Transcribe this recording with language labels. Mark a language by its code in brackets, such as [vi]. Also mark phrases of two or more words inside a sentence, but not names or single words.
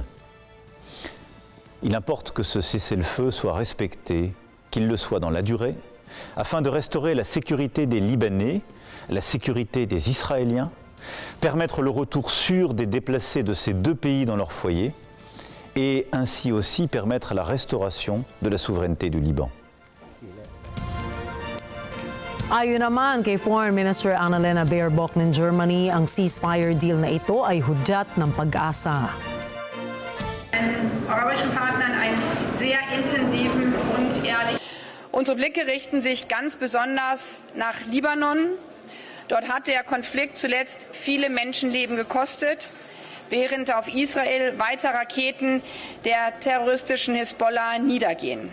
[fr] Il importe que ce cessez-le-feu soit respecté, qu'il le soit dans la durée, afin de restaurer la sécurité des Libanais, la sécurité des Israéliens, permettre le retour sûr des déplacés de ces deux pays dans leur foyer et ainsi aussi permettre la restauration de la souveraineté du Liban. [tl] Ayon naman kay [en] Foreign Minister [tl] Annalena Baerbock ng Germany, ang [en] ceasefire deal [tl] na ito ay hudyat ng pag-asa. [de] Arabischen Partnern einen sehr intensiven und ehrlichen. Unsere Blicke richten sich ganz besonders nach Libanon. Dort hat der Konflikt zuletzt viele Menschenleben gekostet, während auf Israel weiter Raketen der terroristischen Hezbollah niedergehen.